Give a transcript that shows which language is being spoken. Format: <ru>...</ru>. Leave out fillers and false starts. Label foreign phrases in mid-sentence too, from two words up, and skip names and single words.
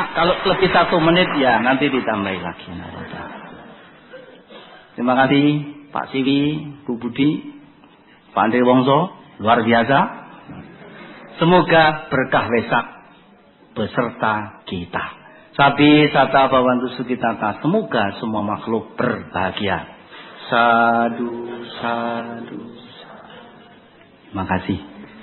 <id>Kalau lebih 1 menit ya nanti ditambahi lagi. Terima kasih Pak Siwi, Bu Budi, Pak Andre Wongso, luar biasa. Semoga berkah Wesak beserta kita.</id> <pi>Sabi sata bawantu sukitata.</pi> <id>Semoga semua makhluk berbahagia.</id> <pi>Sadu, sadu, sadu.</pi> <id>Terima kasih.</id>